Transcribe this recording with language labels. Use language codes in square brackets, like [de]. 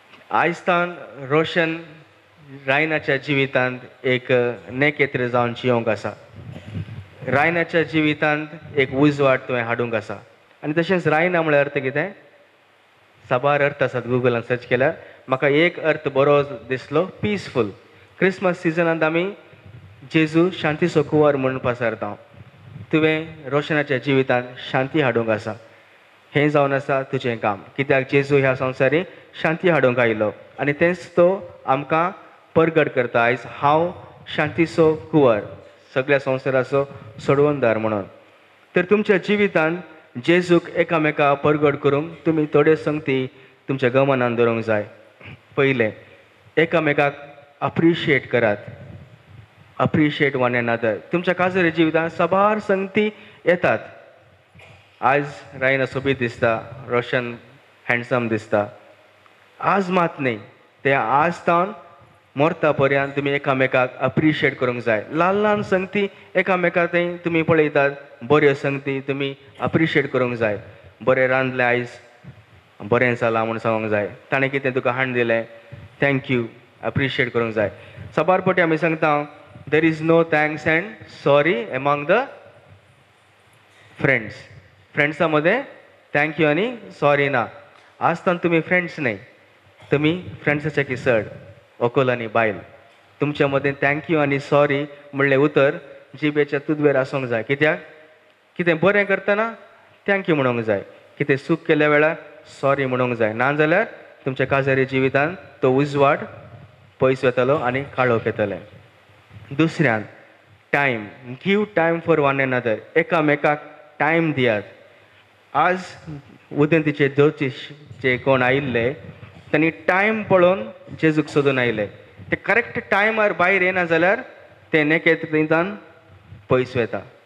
[kok] आयज तावन रोशन रायनाच्या जिवितांत एक नेकेत्र जावन जियोंक आसा. रायनाच्या जिवितांत एक उजवाड तुवें हाडूंक आसा. आनी तशेंच रायना म्हळ्यार अर्थ कितें? साबार अर्थ आसात गुगलान सर्च केल्यार. म्हाका एक अर्थ बरो दिसलो, पिसफूल. क्रिसमस सिजनांत आमी जेजू शांतीचो कुंवर म्हणून पसारता. तुवें रोशनाच्या जिवितांत शांती हाडूंक आसा. हें जावन आसा तुजें काम, कित्याक जेजू ह्या संवसारी शांती हाडूंक आयलो आनी तेंच तो आमकां परगट करता आयज, हांव शांतीचो कुंवर, सगळ्या संवसाराचो सोडवणदार म्हणून. तर तुमच्या जिवितांत जेजूक एकामेका परगट करूंक तुमी थोडे संगती तुमच्या गमनान दवरूंक जाय. पयलें, एकामेकाक अप्रिशिएट करात. [en] Appreciate one another. [kok] तुमच्या काजरी जिवितांत साबार संगती येतात. आज रायना सोबीत दिसता, रोशन हँडसम दिसता. आज मात न्ही, ते आज तावन मरता पर्यंत तुमी एकामेकाक अप्रिशिएट करूंक जाय. ल्हान ल्हान संगती एकामेकाक थंय तुमी पळयतात, बऱ्यो संगती तुमी अप्रिशिएट करूंक जाय. बरें रांदलें आयज, बरें जालां म्हूण सांगूंक जाय. ताणें कितें तुका हाड दिलें, थँक्यू, अप्रिशिएट करूंक जाय. साबार फावटी आमी सांगता [en] There is no thanks and sorry among the friends. [kok] फ्रेंड्सा मध्ये थँक्यू आनी सॉरी ना. आसतना तुमी फ्रेंड्स न्ही, तुमी फ्रेंड्साचे किसड, अकोल आनी बायल. तुमच्या मदें थँक्यू आनी सॉरी म्हणलें उतर जिबेच्या तुदवेर आसूंक जाय. कित्याक? कितें बरें करतना थँक्यू म्हणूंक जाय, कितें चूक केल्या वेळार सॉरी म्हणूंक जाय. नाजाल्यार तुमच्या काजारी जिवितांत तो उजवाड पयस वतलो आनी काळोख येतलें. दुसऱ्यान [en] Time, give time for one another. [kok] एकामेकाक टायम दियात. आज उदेंतीचे ज्योतीश कोण आयिल्ले, तांणी टायम पळोवन जेजूक सोदून आयले. ते करेक्ट टायमार भायर येना जाल्यार ते नेकेत्रांतल्यान पयस वता.